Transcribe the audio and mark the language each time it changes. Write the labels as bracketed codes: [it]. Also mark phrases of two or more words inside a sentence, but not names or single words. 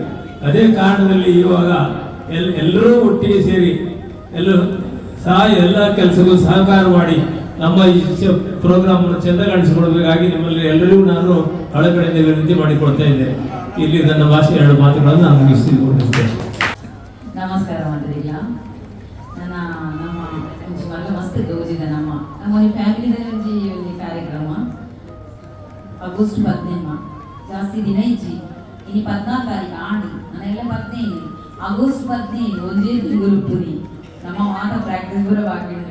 [kn] ಅದೇ ಕಾರಣದಲ್ಲಿ ಇವಾಗ ಎಲ್ಲರೂ ಒಟ್ಟಿಗೆ ಸೇರಿ ಎಲ್ಲ ಕೆಲಸಕ್ಕೂ ಸಹಕಾರ ಮಾಡಿ ನಮ್ಮ ಈ ಪ್ರೋಗ್ರಾಮ್ ಚೆಂದ ಕಾಣಿಸಿಕೊಳ್ಬೇಕಾಗಿ ನಿಮ್ಮಲ್ಲಿ ಎಲ್ಲರಿಗೂ ನಾನು ಕಳಕಳಿಯಿಂದ ವಿನಂತಿ ಮಾಡಿಕೊಡ್ತಾ ಇದ್ದೇನೆ. ಇಲ್ಲಿ ನನ್ನ ಭಾಷೆ 2 ಮಾತುಗಳನ್ನು ನಾನು ಮುಗಿಸಿಕೊಳ್ತೇನೆ. [tcy] ನಮಸ್ಕಾರ ಮಾತಾಡಿಲ್ಲ ನಮ್ಮ ಮಲ್ಲ ಮಸ್ತ್ ಗೌಜಿದ ನಮ್ಮ ಫ್ಯಾಮಿಲಿದ ಒಂದು ಕಾರ್ಯಕ್ರಮ ಆಗಸ್ಟ್ 15 ಜಾಸ್ತಿ ದಿನ ಇಜ್ಜಿ ಇನ್ನು 14 ತಾರೀಕು ಆಂಡು ನಾನೆಲ್ಲ 15 ಆಗಸ್ಟ್ 15 ಒಂದೇ ಗುರುಪುರಿ ನಮ್ಮ ಮಾತ ಪ್ರಾಕ್ಟೀಸ್ ಕೂಡ ಬಾಕಿ ಉಂಟು.